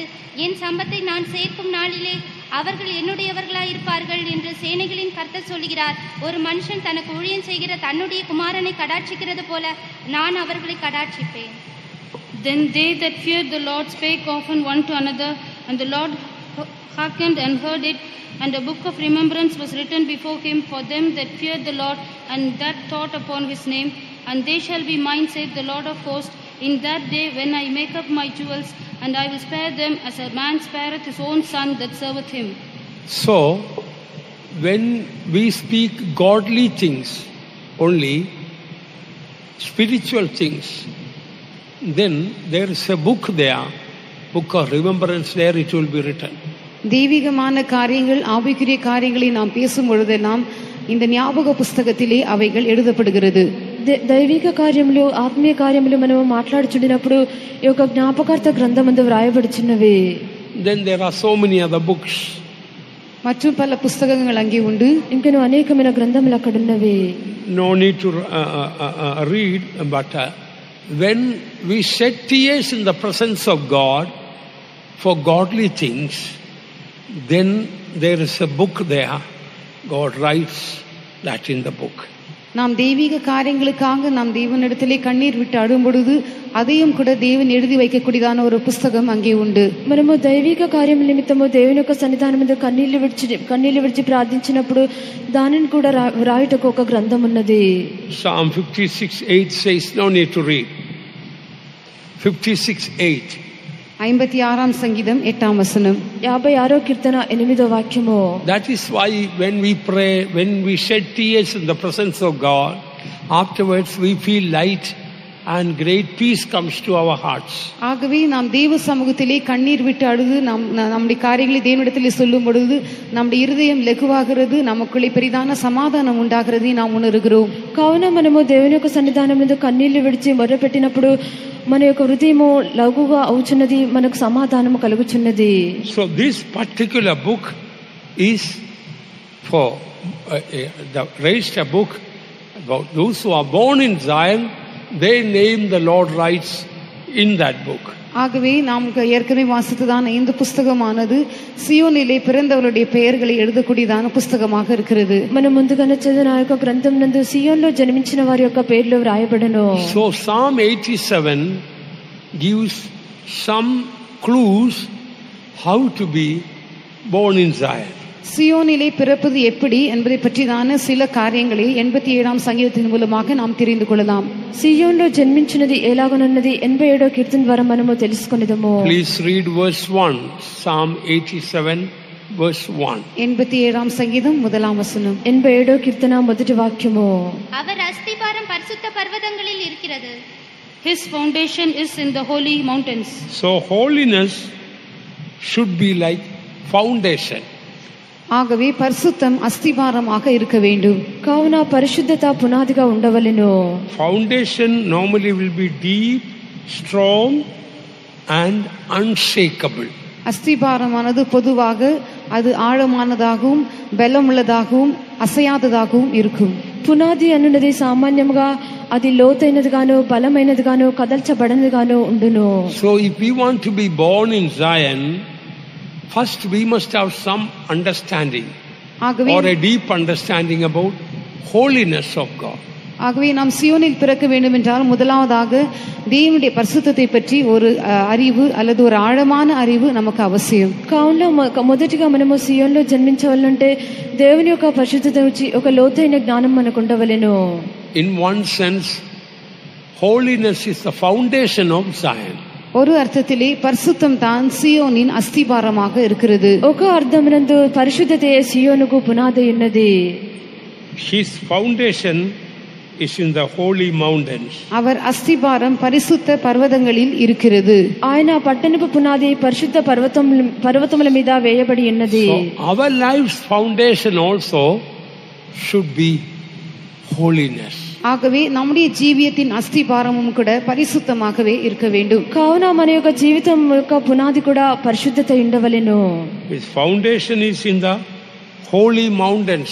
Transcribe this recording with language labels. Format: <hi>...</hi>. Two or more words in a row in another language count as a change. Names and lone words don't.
<ta>என் சம்பத்தை நான் சேர்க்கும் நாளிலே அவர்கள் என்னுடையவர்களாயிருப்பார்கள் என்று சேனைகளின் கர்த்தர் சொல்கிறார். ஒரு மனுஷன் தனக்கு ஊழியம் செய்கிற தன்னுடைய குமாரனை கடாட்சிக்கிறது போல நான் அவர்களை கடாட்சிப்பேன்.</ta> <en>Then they that feared the Lord spake often one to another, and the Lord hearkened and heard it, and a book of remembrance was written before him for them that feared the Lord and that thought upon his name. And they shall be mine, saith the Lord of hosts, in that day when I make up my jewels, and I will spare them as a man spareth his own son that serveth him. So, when we speak godly things only, spiritual things, then there is a book there, book of remembrance there, it will be written.</en> <ta>தெய்வீகமான காரியங்கள் ஆவிக்குரிய காரியங்களை நாம் பேசும் பொழுதெல்லாம் இந்த ஞாபக புஸ்தகத்திலே அவைகள் எழுதப்படுகிறது.</ta> <te>దైవిక కార్యములు ఆత్మీయ కార్యములు మనం మాట్లాడుచుండినప్పుడు ఈ యొక్క జ్ఞాపకార్థ గ్రంథమందు వ్రాయబడుచున్నవి.</te> <en>Then there are so many other books.</en> <ta>மற்றும் பல புஸ்தகங்கள் அங்கே உண்டு.</ta> <te>ఇంకను అనేకమైన గ్రంథములు అక్కడ ఉన్నవి.</te> <en>No need to read, but when we shed tears in the presence of God for godly things, then there is a book there. God writes that in the book.</en> <ta>நாம் தெய்வீக காரியங்களுக்காக நாம் தேவனிடத்திலே கண்ணீர் விட்டு அழும் பொழுது அதையும் கூட தேவன் எழுதி வைக்கக்கூடியதான ஒரு புஸ்தகம் அங்கே உண்டு.</ta> <te>మనము దైవిక కార్యం నిమిత్తము దేవుని యొక్క సన్నిధానం మీద కన్నీళ్లు విడిచి ప్రార్థించినప్పుడు దానిని కూడా రాయుటకు ఒక గ్రంథం ఉన్నది.</te> <en>Psalm 56:8 says, no need to read. 56:8.</en> <ta>56ஆம் சங்கீதம் 8ஆம் வசனம்.</ta> <te>56వ కీర్తన 8వ వాక్యము.</te> <en>That is why when we pray, when we shed tears in the presence of God, afterwards we feel light and great peace comes to our hearts.</en> <ta>ஆகவே நாம் தேவ சமூகத்திலே கண்ணீர் விட்டு அழுது நம்முடைய காரியங்களை தேவனிடத்திலே சொல்லும் பொழுது நம்முடைய இருதயம் லகுவாகிறது, நமக்குள்ளே பெரிதான சமாதானம் உண்டாகிறது நாம் உணர்கிறோம்.</ta> <te>కావున మనము దేవుని యొక్క సన్నిధానం మీద కన్నీళ్లు విడిచి మొర్రపెట్టినప్పుడు మన యొక్క హృదయము లఘుగా అవుచున్నది, మనకు సమాధానము కలుగుచున్నది.</te> <en>So this particular book is for the raised a book about those who are born in Zion. They name the Lord writes in that book.</en> <ta>ஆகவே நாம் ஏற்கனவே வாசித்ததான இந்த புஸ்தகமானது சியோனிலே பிறந்தவருடைய பெயர்களை எழுதக்கூடியதான புஸ்தகமாக இருக்கிறது.</ta> <te>మనం ముందుగానే చదివిన ఆ యొక్క గ్రంథం నందు సియోన్లో జన్మించిన వారి యొక్క పేర్లు వ్రాయబడను.</te> <en>So Psalm 87 gives some clues how to be born in Zion.</en> <ta>சியோனிலே பிறப்பது எப்படி என்பதை பற்றிதான சில காரியங்களை 87ஆம் சங்கீதத்தின் மூலமாக நாம் தெரிந்து கொள்ளலாம்.</ta> <te>సియోన్లో జన్మించినది ఎలాగనున్నది 87వ కీర్తన ద్వారా మనము తెలుసుకొనిదము.</te> <en>Please read verse 1. Psalm 87 verse 1.</en> <ta>87ஆம் சங்கீதம் 1ஆம் வசனம்.</ta> <te>87వ కీర్తన మొదటి వాక్యము.</te> <ta>அவர் அஸ்திபாரம் பரிசுத்த பர்வதங்களில் இருக்கிறது.</ta> <en>His foundation is in the holy mountains. So holiness should be like foundation.</en> <ta>ஆகவே பரிசுத்தம் அஸ்திபாரமாக இருக்க வேண்டும்.</ta> <te>కావున పరిశుద్ధత పునాదిగా ఉండవలెను.</te> <en>Foundation normally will be deep, strong and unshakable.</en> <ta>அஸ்திபாரமானது பொதுவாக அது ஆழமானதாகவும் பலமுள்ளதாகவும் அசையாததாகவும் இருக்கும்.</ta> <te>పునాది అన్నది సామాన్యంగా అది లోతైనదిగాను బలమైనదిగాను కదల్చబడనిదిగాను ఉండును.</te> <en>So if we want to be born in Zion, first we must have some understanding or a deep understanding about holiness of God.</en> <ta>ஆகவே நாம் சியோனில் பிறக்க வேண்டும் என்றால் முதலாவதாக தேவனுடைய பரிசுத்தத்தை பற்றி ஒரு அறிவு அல்லது ஒரு ஆழமான அறிவு நமக்கு அவசியம்.</ta> <te>కావున మొదటిగా మనము సియోన్లో జన్మించవాలంటే దేవుని యొక్క పరిశుద్ధత గురించి ఒక లోతైన జ్ఞానం మనకు ఉండవలెను.</te> <en>In one sense, holiness is the foundation of Zion.</en> <ta>ஒரு அர்த்தத்திலே பரிசுத்தம் தான் சியோனின் அஸ்திபாரமாக இருக்கிறது.</ta> <te>ఒక అర్థమునందు పరిశుద్ధతే సియోనుకు పునాది ఉన్నది.</te> <en>His foundation is in the holy mountains.</en> <ta>அவர் அஸ்திபாரம் பரிசுத்த பர்வதங்களில் இருக்கிறது.</ta> <te>ఆయన పట్టణపు పునాది పరిశుద్ధ పర్వతముల మీద వేయబడి ఉన్నది.</te> <en>So our life's foundation also should be holiness.</en> <ta>ஆகவே நம்முடைய ஜீவியத்தின் அஸ்திபாரமும் கூட பரிசுத்தமாகவே இருக்க வேண்டும்.</ta> <te>కావున మన యొక్క జీవితం యొక్క పునాది కూడా పరిశుద్ధత ఉండవలెను.</te> <en>His foundation is in the holy mountains.</en>